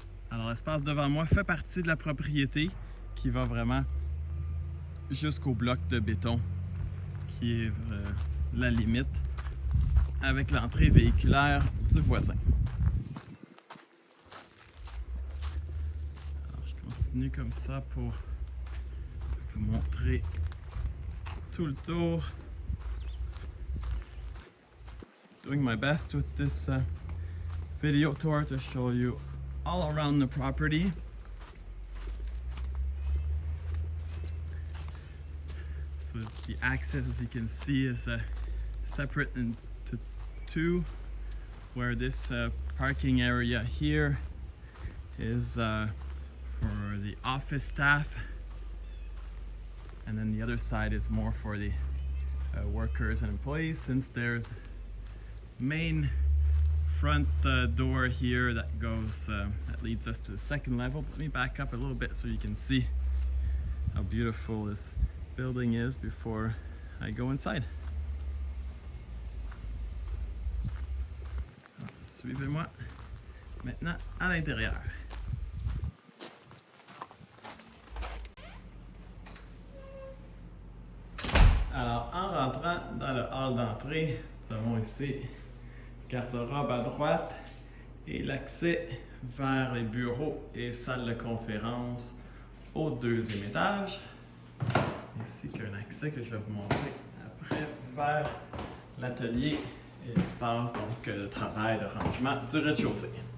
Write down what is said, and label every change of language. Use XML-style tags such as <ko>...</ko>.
<fr>Alors l'espace devant moi fait partie de la propriété qui va vraiment jusqu'au bloc de béton qui est la limite avec l'entrée véhiculaire du voisin. Alors je continue comme ça pour vous montrer tout le tour.</fr> <en>Doing my best with this video tour to show you all around the property. So the access, as you can see, is separate into two, where this parking area here is for the office staff, and then the other side is more for the workers and employees, since there's main front door here that goes that leads us to the second level. Let me back up a little bit so you can see how beautiful this building is before I go inside.</en> <fr>Alors, suivez-moi maintenant à l'intérieur. Alors, en rentrant dans le hall d'entrée, nous avons ici garde-robe à droite et l'accès vers les bureaux et salles de conférence au deuxième étage, ainsi qu'un accès que je vais vous montrer après vers l'atelier et l'espace de travail, de rangement du rez-de-chaussée.</fr>